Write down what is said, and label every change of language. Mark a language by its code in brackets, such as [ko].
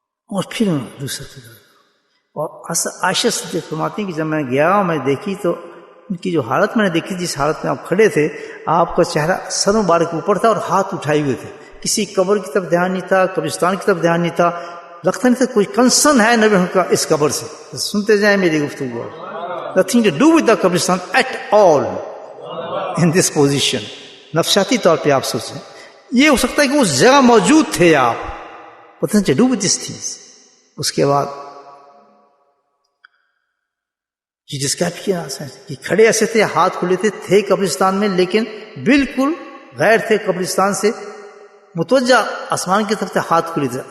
[ur] اور پھر دوسرا فکر, اور عائشہ صدیقہ فرماتی ہیں کہ جب میں گیا میں دیکھی تو ان کی جو حالت میں نے دیکھی, جس حالت میں آپ کھڑے تھے, آپ کا چہرہ سر مبارک اوپر تھا اور ہاتھ اٹھائے ہوئے تھے. کسی قبر کی طرف دھیان نہیں تھا, قبرستان کی طرف دھیان نہیں تھا. لگتا نہیں تھا کوئی کنسرن ہے نبی کا اس قبر سے. سنتے جائیں میری گفتگو. [en] nothing to do with the qabristan at all in this position. [ur] نفسیاتی طور پہ آپ سوچیں, یہ ہو سکتا ہے کہ اس جگہ موجود تھے آپ, [en] nothing to do with these things. [ur] اس کے بعد جس کا کہ کھڑے ایسے تھے, ہاتھ کھلے تھے قبرستان میں, لیکن بالکل غیر تھے قبرستان سے, متوجہ آسمان کی طرف سے ہاتھ کھلے تھے.